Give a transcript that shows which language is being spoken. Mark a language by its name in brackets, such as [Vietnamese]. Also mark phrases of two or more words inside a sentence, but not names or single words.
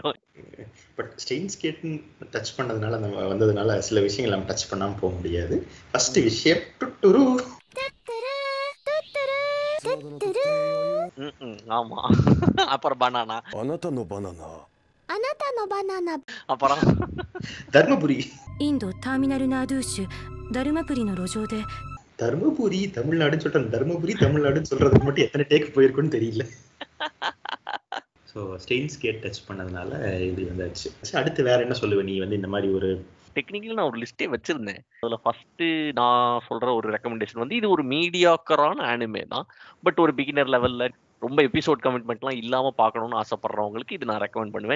[Tamil] பட் ஸ்டெயின்ஸ் கேட்னு டச் பண்ணதுனால நம்ம வந்ததுனால சில விஷயங்கள் நம்ம டச் பண்ணாம போக முடியாது. ஃபர்ஸ்ட் விஷயம் டுட்டுரு. ஆமா, அப்புறம் பனானா. அப்புறம் தர்மபுரி. [Japanese] インドターミナルナードゥーシュダルマプリの路上で [Tamil] தர்மபுரி தமிழ்நாடுன்னு சொல்லிட்டு தர்மபுரி தமிழ்நாடுன்னு சொல்றதுக்கு மட்டும் எத்தனை டேக் போயிருக்குன்னு தெரியல. ஸோ ஸ்டெயின்ஸ் கேட் டச் பண்ணதுனால இது வந்தாச்சு. அடுத்து வேற என்ன சொல்லுவேன்? நீ வந்து இந்த மாதிரி ஒரு டெக்னிக்கலி நான் ஒரு லிஸ்டே வச்சிருந்தேன். அதுல ஃபர்ஸ்ட் நான் சொல்ற ஒரு ரெக்கமெண்டேஷன் வந்து, இது ஒரு மீடியாக்கரான அனிமே தான், பட் ஒரு [English] beginner level [Tamil] ரொம்ப [English] episode commitment [Tamil] இல்லாம பார்க்கணும்னு ஆசைப்படுறவங்களுக்கு இது நான் ரெக்கமெண்ட் பண்ணுவேன்.